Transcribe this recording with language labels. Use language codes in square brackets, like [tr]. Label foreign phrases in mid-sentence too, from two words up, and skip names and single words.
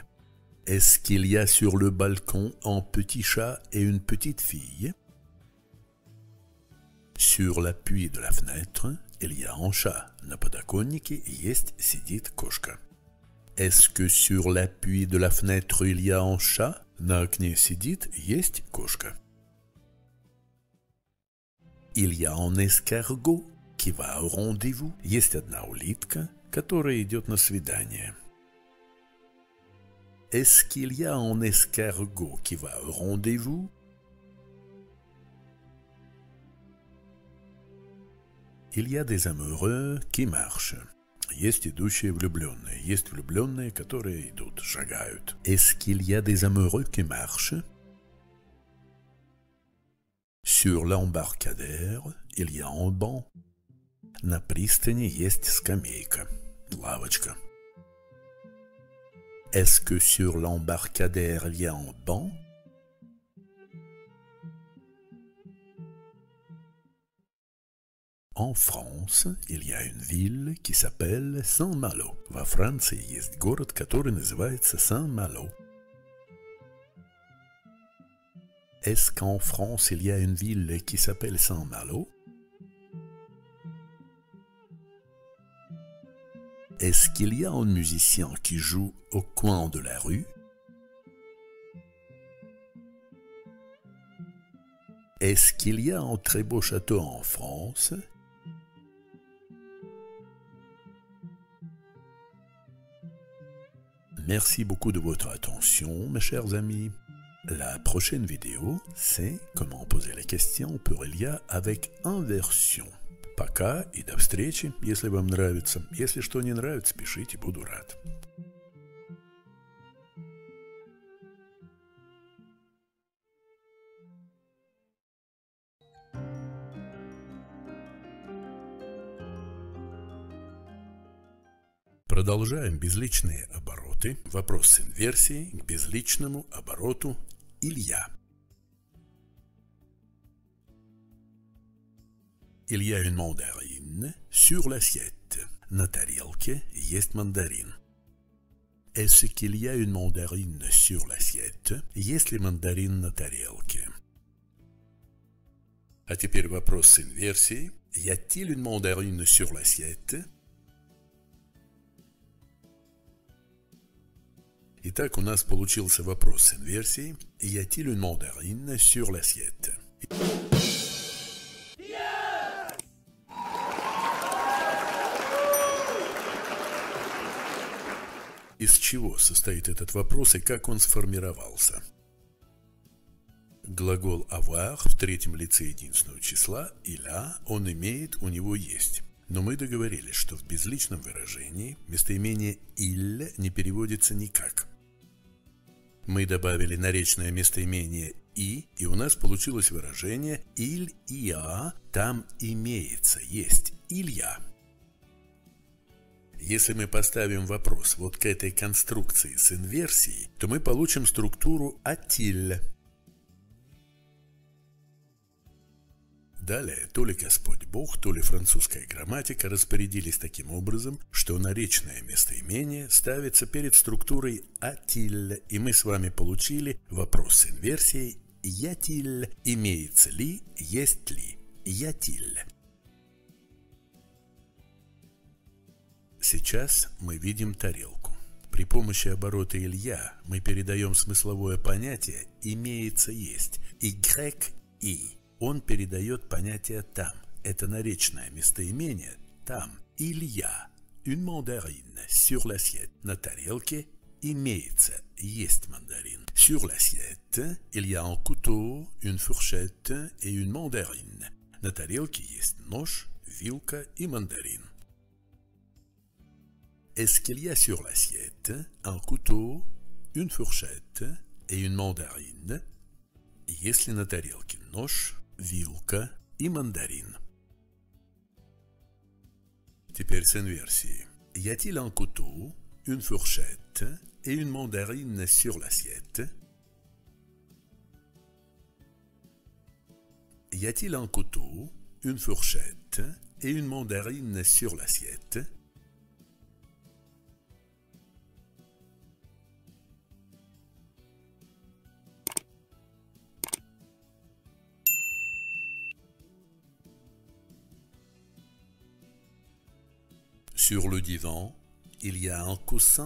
[fr] Est-ce qu'il y a sur le balcon un petit chat et une petite fille? Sur l'appui de la fenêtre, il y a un chat. [ru] На подоконнике есть, сидит кошка. [fr] Est-ce que sur l'appui de la fenêtre il y a un chat? [ru] На окне сидит, есть кошка. [fr] Il y a un escargot. qui va au rendez-vous. [ru] Есть одна улитка, которая идет на свидание. [fr] Est-ce qu'il y a un escargot qui va au rendez-vous? Il y a des amoureux qui marchent. [ru] Есть идущие влюбленные. Есть влюбленные, которые идут, шагают. [fr] Est-ce qu'il y a des amoureux qui marchent? Sur l'embarcadère, il y a un banc. [ru] На пристани есть скамейка, лавочка. [fr] Est-ce que sur l'embarcadère, il y a un banc? En France, il y a une ville qui s'appelle Saint-Malo. [ru] Во Франции есть город, который называется Saint-Malo. [fr] Est-ce qu'en France, il y a une ville qui s'appelle Saint-Malo? Est-ce qu'il y a un musicien qui joue au coin de la rue? Est-ce qu'il y a un très beau château en France? Merci beaucoup de votre attention, mes chers amis. La prochaine vidéo, c'est comment poser les questions pour il y a avec inversion. [ru] Пока и до встречи, если вам нравится. Если что не нравится, пишите, буду рад. Продолжаем безличные обороты. Вопрос с инверсией к безличному обороту [fr] il y a. Il y a une mandarine sur l'assiette. [ru] На тарелке есть мандарин. [fr] Est-ce qu'il y a une mandarine sur l'assiette? [ru] Есть ли мандарин на тарелке? А теперь вопрос с инверсией. [fr] Y a-t-il une mandarine sur l'assiette? [ru] Итак, у нас получился вопрос с инверсией. [fr] Y a-t-il une mandarine sur l'assiette? [ru] Из чего состоит этот вопрос и как он сформировался? Глагол avoir в третьем лице единственного числа [fr] il a, [ru] он имеет, у него есть. Но мы договорились, что в безличном выражении местоимение il не переводится никак. Мы добавили наречное местоимение и у нас получилось выражение [fr] il y a, [ru] там имеется, есть, [fr] il y a. [ru] Если мы поставим вопрос вот к этой конструкции с инверсией, то мы получим структуру [fr] a-t-il. [ru] Далее, то ли Господь Бог, то ли французская грамматика распорядились таким образом, что наречное местоимение ставится перед структурой [fr] a-t-il, [ru] и мы с вами получили вопрос с инверсией [fr] y a-t-il, [ru] имеется ли, есть ли, y a-t-il. Сейчас мы видим тарелку. При помощи оборота [fr] il y a [ru] мы передаем смысловое понятие «имеется есть». Y-и. Он передает понятие «там». Это наречное местоимение «там». [fr] il y a. Une mandarine sur l'assiette. [ru] На тарелке имеется, есть мандарин. [fr] Sur l'assiette, il y a un couteau, une fourchette et une mandarine. [ru] На тарелке есть нож, вилка и мандарин. [fr] Est-ce qu'il y a sur l'assiette un couteau, une fourchette et une mandarine? [ru] Есть ли на тарелке нож, вилка и мандарин? Теперь с инверсией. [fr] Y a-t-il un couteau, une fourchette et une mandarine sur l'assiette? Y a-t-il un couteau, une fourchette et une mandarine sur l'assiette? Sur le divan, il y a un coussin.